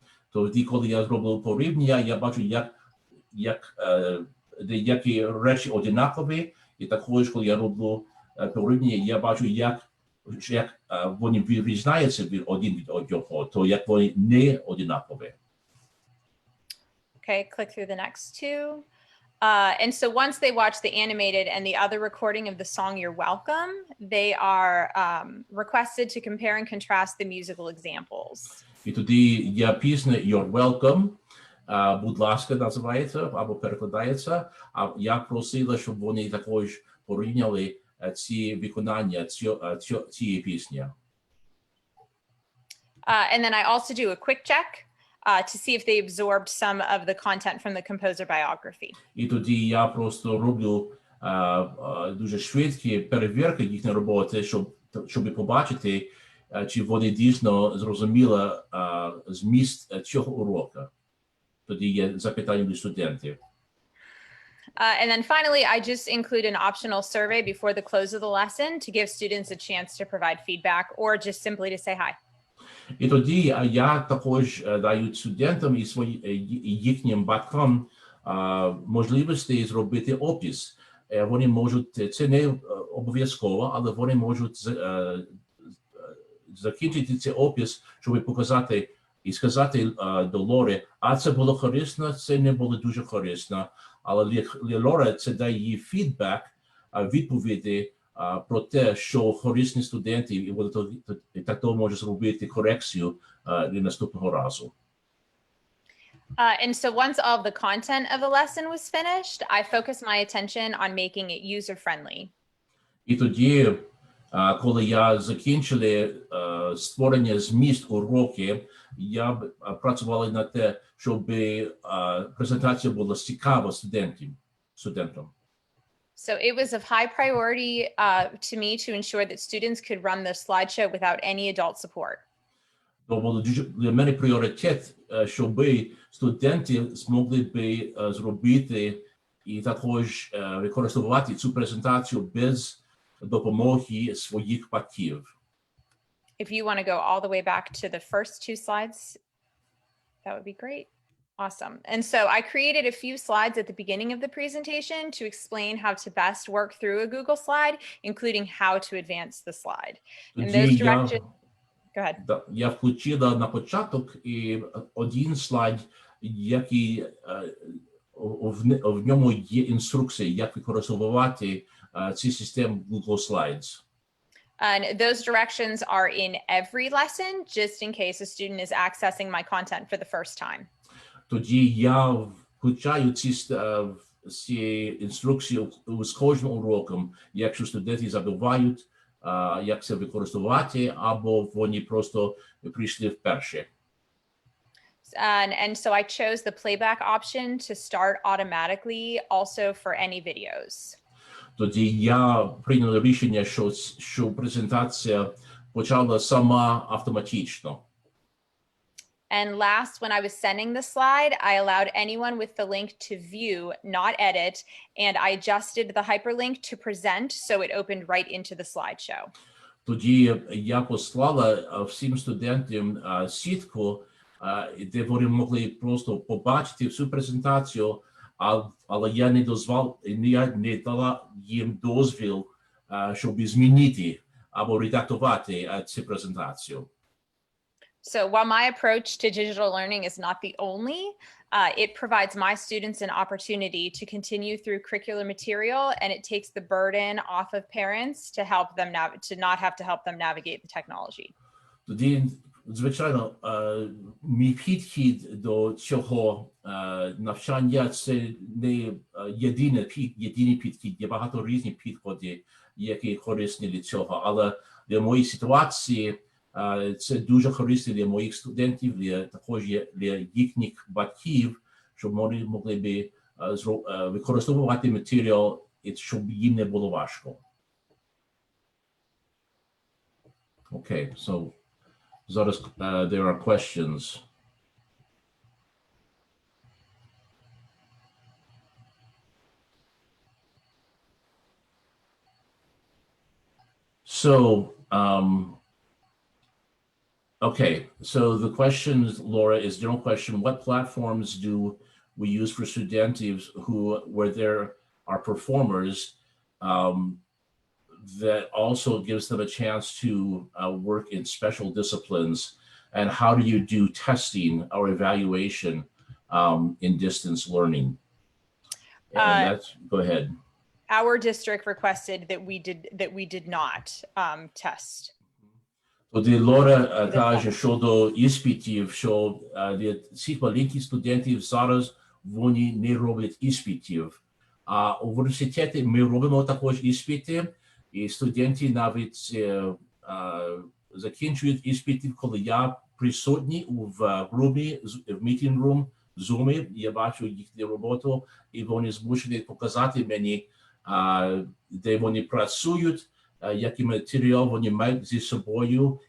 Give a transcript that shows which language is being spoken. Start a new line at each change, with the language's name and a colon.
Ukrainian: Тоді, коли я зроблю порівняння, я бачу, як деякі речі однакові, і також, коли я роблю порівняння, я бачу, як вони відрізняються один від одного, то як вони не однакові.
English: Okay, click through the next two. And so once they watch the animated and the other recording of the song You're Welcome, they are requested to compare and contrast the musical examples.
Ukrainian: І тоді є пісня You're Welcome, будь ласка, називається, або перекладається, а я просила, щоб вони також порівняли ці виконання цієї пісні.
English: And then I also do a quick check to see if they absorbed some of the content from the composer biography.
Ukrainian: І тоді я просто роблю дуже швидкі перевірки їхньої роботи, щоб побачити, чи вони дійсно зрозуміли зміст цього уроку. Тоді є запитання до студентів.
English: And then finally, I just include an optional survey before the close of the lesson to give students a chance to provide feedback or just simply to say hi.
Ukrainian: І тоді я також даю студентам і їхнім батькам можливості зробити опис. Вони можуть, це не обов'язково, але вони можуть закінчити цей опис, щоб показати і сказати до Лори, а це було корисно, це не було дуже корисно. Але для Лори це дає їй фідбек, відповіді про те, що корисні студенти, і так то може зробити корекцію для наступного разу.
English: And so once all of the content of the lesson was finished, I focused my attention on making it user-friendly.
Ukrainian: І тоді, коли я закінчили створення зміст уроки, я працювала над те, щоб презентація була цікава студентам.
English: So it was of high priority to me to ensure that students could run the slideshow without any adult support.
Ukrainian: То було для мене пріоритет, щоб студенти змогли би зробити і також використовувати цю презентацію без допомоги своїх батьків.
English: If you want to go all the way back to the first two slides, that would be great. Awesome. And so I created a few slides at the beginning of the presentation to explain how to best work through a Google slide, including how to advance the slide. And those directions... Go ahead.
Ukrainian: Я включила на початок і один слайд, який в ньому є інструкція, як використовувати ці системи Google Slides.
English: And those directions are in every lesson, just in case a student is accessing my content for the first time.
Ukrainian: Тоді я включаю ці інструкції з кожним уроком, якщо студенти забувають, як це використовувати, або вони просто прийшли вперше.
English: And so I chose the playback option to start automatically also for any videos.
Ukrainian: Тоді я прийняв рішення, що презентація почала сама автоматично.
English: And last, when I was sending the slide, I allowed anyone with the link to view, not edit, and I adjusted the hyperlink to present so it opened right into the slideshow.
Ukrainian: Тоді я послала всім студентам сітку, де вони могли просто побачити всю презентацію, але я не дала їм дозвіл, щоб змінити або редактувати цю презентацію. So while my approach to digital learning is not the only, it provides my students an opportunity to continue through curricular material, and it takes the burden off of parents to help them to not have to help them navigate the technology. Тоді, звичайно, мій підхід до цього навчання – це не єдиний підхід, є багато різних підходів, які корисні для цього, але для моєї ситуації це дуже корисно для моїх студентів, також для їхніх батьків, щоб вони могли б використовувати матеріал, щоб їм не було важко.
English: Okay, so
Ukrainian: зараз
English: there are questions. So, okay, so the question, Laura, is general question: what platforms do we use for students where there are performers that also gives them a chance to work in special disciplines? And how do you do testing or evaluation in distance learning? And go ahead. Our district requested that we did not test.
Ukrainian: Тоді Лора каже щодо іспитів, що всіх маленьких студентів зараз вони не роблять іспитів. А у університеті ми робимо також іспити, і студенти навіть закінчують іспитів, коли я присутній в групі, в мітинг-рум, в Zoom, я бачу їхню роботу, і вони змушені показати мені, де вони працюють, який матеріал вони мають зі собою.